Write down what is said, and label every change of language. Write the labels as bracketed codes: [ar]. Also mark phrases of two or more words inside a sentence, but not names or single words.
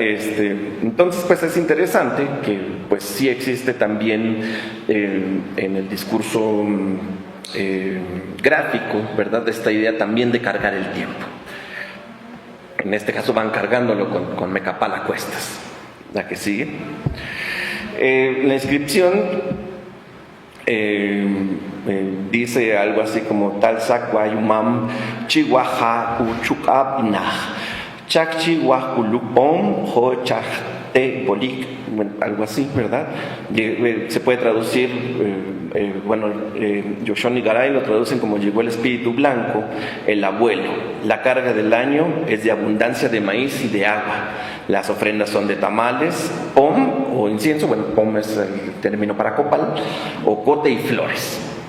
[es] Entonces pues es interesante que pues sí existe también en el discurso gráfico, ¿verdad? Esta idea también de cargar el tiempo. En este caso van cargándolo con mecapal a cuestas. La que sigue. La inscripción dice algo así como [emy] Talsak Wayumam Chihuaha Uchukabnah Chakchi Wakulupom Ho Chakte Bolik, [es] algo así, ¿verdad? Se puede traducir, Yoshon y Garay lo traducen como llegó el espíritu blanco, el abuelo. La carga del año es de abundancia de maíz y de agua. Las ofrendas son de tamales, pom o incienso, bueno, pom es el término para copal, o cote y flores.